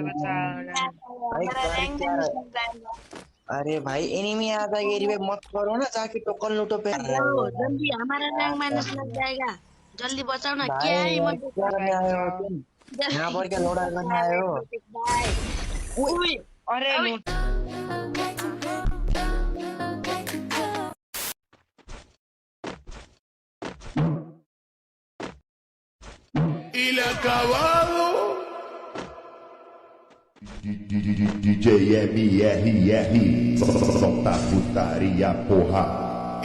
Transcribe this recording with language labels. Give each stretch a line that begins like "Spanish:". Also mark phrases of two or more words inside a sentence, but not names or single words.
Hindi: भाई कर क्या अरे भाई एनिमी आ जाएगा, रिवाइव मत करो ना, जाके टोकन लूटो पे। जल्दी हमारा
English: rank minus
Hindi: लग जाएगा, जल्दी बचाओ ना। भाई क्या है यार क्या करने आए हो तुम? यहाँ पर क्या लोड़ा करने आए हो? अरे
Spanish: Y le acabado.
Portuguese: DJ MRR, solta putaria, porra.